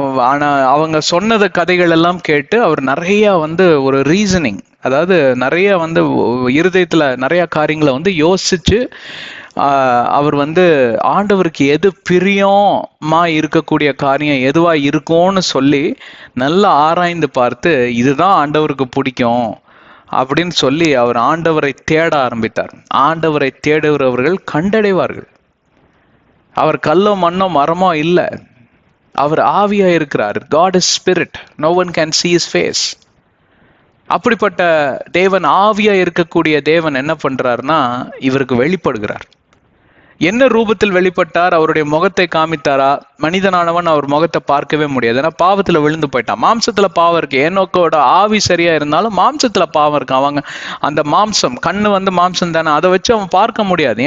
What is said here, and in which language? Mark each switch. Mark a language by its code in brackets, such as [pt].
[ta] ஆனா அவங்க சொன்னத கதைகள் எல்லாம் கேட்டு அவர் நிறைய வந்து ஒரு ரீசனிங், அதாவது நிறைய வந்து இருதயத்துல நிறைய காரியங்களை வந்து யோசிச்சு அவர் வந்து ஆண்டவருக்கு எது பிரியமா இருக்கக்கூடிய காரியம் எதுவா இருக்கும்னு சொல்லி நல்லா ஆராய்ந்து பார்த்து இதுதான் ஆண்டவருக்கு பிடிக்கும் அப்படின்னு சொல்லி அவர் ஆண்டவரை தேட ஆரம்பித்தார். ஆண்டவரை தேடுகிறவர்கள் கண்டடைவார்கள். அவர் கல்லோ மண்ணோ மரமோ இல்லை, அவர் ஆவியா இருக்கிறார். [en] God is spirit, no one can see his face. [ta] அப்படிப்பட்ட தேவன், ஆவியா இருக்கக்கூடிய தேவன் என்ன பண்றாருன்னா இவருக்கு வெளிப்படுகிறார். என்ன ரூபத்தில் வெளிப்பட்டார்? அவருடைய முகத்தை காமித்தாரா? மனிதனானவன் அவர் முகத்தை பார்க்கவே முடியாது, ஏன்னா பாவத்துல விழுந்து போயிட்டான். மாம்சத்துல பாவம் இருக்கு. ஏனோக்கோட ஆவி சரியா இருந்தாலும் மாம்சத்துல பாவம் இருக்கு. அவங்க அந்த மாம்சம், கண்ணு வந்து மாம்சம் தானே, அதை வச்சு அவன் பார்க்க முடியாது.